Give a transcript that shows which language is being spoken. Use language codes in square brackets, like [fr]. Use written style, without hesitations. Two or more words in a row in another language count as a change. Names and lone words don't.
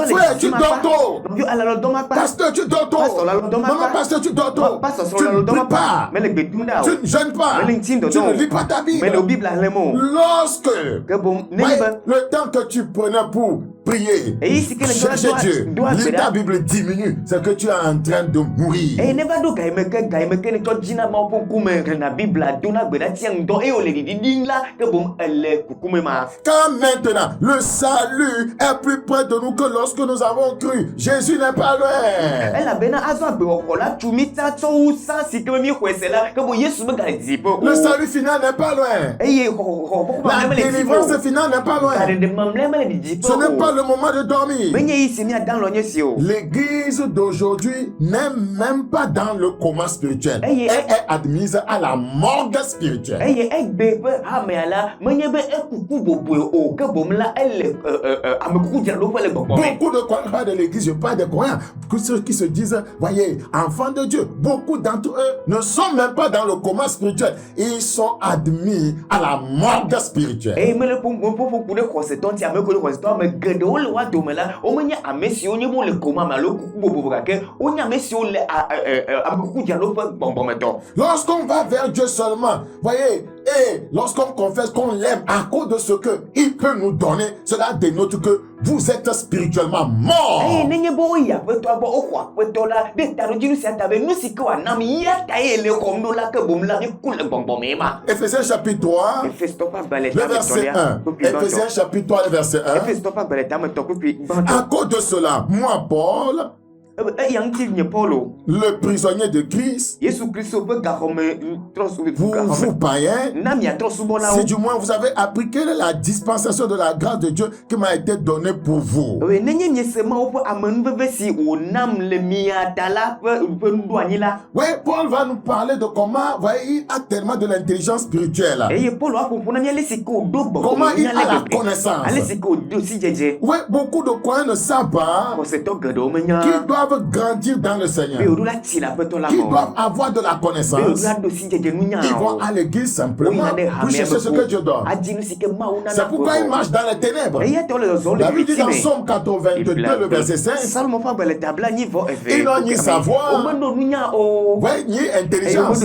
[fr] Frère, le tu [ee] dzidzi ma [fr] dors [ee] kpa. [fr] tôt. [ee] Nɔvio alɔdɔ ma kpa. [fr] Pasteur, tu dors tôt. Pasteur, la dort ma Maman, pas. pasteur, tu dors tôt. Pasteur Tu [ee] sɔrɔ [fr] ne [ee] alɔdɔ ma [fr] pries pas. [ee] Me le gbedu da [fr] Tu [ee] o. [fr] ne jeûnes pas. Mais les Tu intimes ne lis pas ta Bible. [ee] Me le Bible alemo. [fr] Lorsque Que bon ne ouais, [ee] be. [fr] le temps que tu prenais pour prier, Et ici que les gens chercher Dieu, doivent lis faire. ta Bible diminue, c'est que tu es en train de mourir. [ee] E ne va do gaime ke ne tsɔ dzina ma ƒe ŋkume ɖena Biblia dona gbe ɖa tia ŋdɔ eye wòle ɖiɖiɖim la ke boŋ ele kukume ma. [fr] Quand maintenant le salut est plus près de nous que lorsque nous avons cru, Jésus n'est pas loin. [ee] Elabena azɔ agbewɔxɔ la tu mi ta tsɔ wusã si ke be mi xɔe se la ke boŋ Yesu be gazi ƒe [fr] Le [ee] o. [fr] salut final n'est pas loin. [ee] Eye xɔxɔ [fr] La [ee] mamlɛ mele dzi [fr] délivrance [ee] ƒe o. [fr] finale n'est pas loin. [ee] Gaɖeɖe mamlɛ mele dzi [fr] Ce n'est pas [ee] ƒe o. [fr] le moment de dormir. [ee] Menye yi si miada lɔ nye si o. [fr] L'église d'aujourd'hui n'est même pas dans le coma spirituel. Elle est admise à la morgue spirituelle. [ee] Eye egbe ƒe hamea la menye be ekuku boboe o ke boŋ la ele amekuku dzraɖoƒe le gbɔgbɔ me. [fr] Beaucoup de croyants, pas de l'église, je parle des croyants, que ceux qui se disent, voyez, enfants de Dieu, beaucoup d'entre eux ne sont même pas dans le coma spirituel. Ils sont admis à la morgue spirituelle. [ee] Eye mele ƒoƒoƒo ɖe xɔsetɔ ŋuti ame kewo le xɔsetɔ ame geɖewo le woa dome la womenye ame siwo nye wo le koma me alo kuku bobobo gake wonye ame siwo le amekuku dzraɖoƒe gbɔgbɔmetɔ. [fr] Lorsqu'on va vers Dieu seulement, voyez, et lorsqu'on confesse qu'on l'aime à cause de ce qu'il peut nous donner, cela dénote que vous êtes spirituellement mort. [ee] Eye nenye be woyi aƒetɔa gbɔ woxɔ aƒetɔ la ɖe taɖodzinu sia ta be nu si ke wòana mi ya ta ye le xɔm ɖo la ke boŋ la mi ku le gbɔgbɔme ma. [fr] Éphésiens chapitre 3, [ee] Efesitɔ ƒe agbalẽ [fr] le verset 1. Éphésiens chapitre 3, le verset 1. [ee] Efesitɔ ƒe agbalẽ tametɔ kpukpui [fr] À [ee] gbãtɔ. [fr] cause de cela, moi, Paul, [ee] Eya ŋuti nye Paulo. [fr] le prisonnier de Christ, [ee] Yesu Kristo ƒe gaxɔme [fr] vous [ee] gaxɔme. [fr] païens, [ee] Na miatrɔ subɔlawo. [fr] si du moins vous avez appris quelle est la dispensation de la grâce de Dieu qui m'a été donnée pour vous. [ee] Nenye miese Mawu ƒe amenuveve si wònam le mia ta la ƒe nuɖoanyi la. [fr] Oui, Paul va nous parler de comment, voyez, il a tellement de l'intelligence spirituelle. [ee] Eye Paulo aƒoƒo na mi ale si ke wòɖo [fr] Comment il [ee] gbɔgbɔnya [fr] a la [ee] le gbegbe. [fr] connaissance. [ee] Ale si ke wòɖo si dzedze. [fr] Oui, beaucoup de croyants ne savent pas [ee] Xɔsetɔ geɖewo menya. [fr] qu'ils doivent doivent grandir dans le Seigneur, qui doivent avoir de la connaissance, ils vont à l'église simplement pour chercher ce que Dieu donne. C'est pourquoi ils marchent dans les ténèbres. La Bible dit dans Somme 82, le verset 5, ils n'ont ni savoir, ni intelligence.